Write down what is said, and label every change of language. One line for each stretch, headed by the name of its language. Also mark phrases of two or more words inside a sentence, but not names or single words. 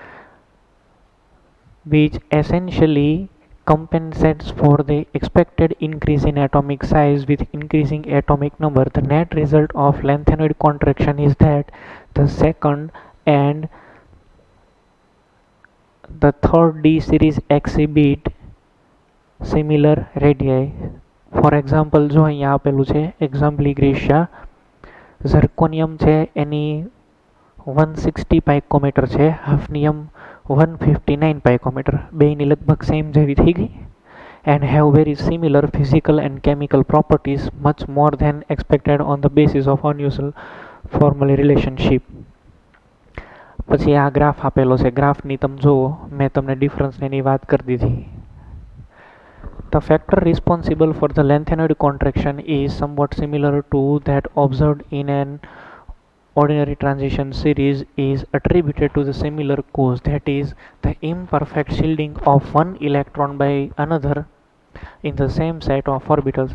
English: which essentially compensates for the expected increase in atomic size with increasing atomic number. The net result of lanthanoid contraction is that the second and the third D series exhibit similar radii. for example
Gujarati: જો અહીંયા આપેલું છે એક્ઝામ્પલ ગ્રેશિયા ઝર્કોનિયમ છે એની 160 પાઇકોમીટર છે, હાફનિયમ 159 પાઇકોમીટર, બેની લગભગ સેમ જેવી થઈ ગઈ
English: and have very similar physical and chemical properties much more than expected on the basis of unusual formally relationship.
Gujarati: પછી આ ગ્રાફ આપેલો છે, ગ્રાફની તમે જુઓ, મેં તમને ડિફરન્સની વાત કરી દીધી.
English: The factor responsible for the lanthanoid contraction is somewhat similar to that observed in an ordinary transition series is attributed to the similar cause, that is the imperfect shielding of one electron by another in the same set of orbitals.